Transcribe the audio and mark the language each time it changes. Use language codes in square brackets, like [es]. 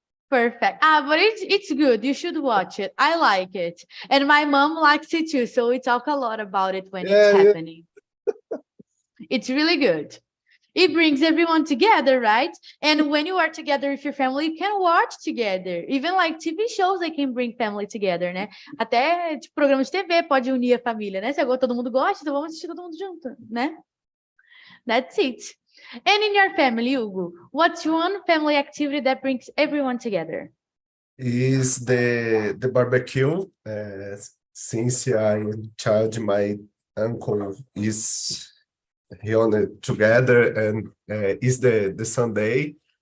[en] Perfect. But it's good. You should watch it. I like it. And my mom likes it too. So we talk a lot about it when it's happening. It's really good. It brings everyone together, right? And when you are together with your family, you can watch together. Even like TV shows, they can bring family together, né? [pt] Até tipo, programa de TV pode unir a família, né? Se agora todo mundo gosta, então vamos assistir todo mundo junto, né? [en] That's it. And in your family, Hugo, what's one family activity that brings everyone together? Is the barbecue. Since I am child, my uncle is reunited together, and is the Sunday.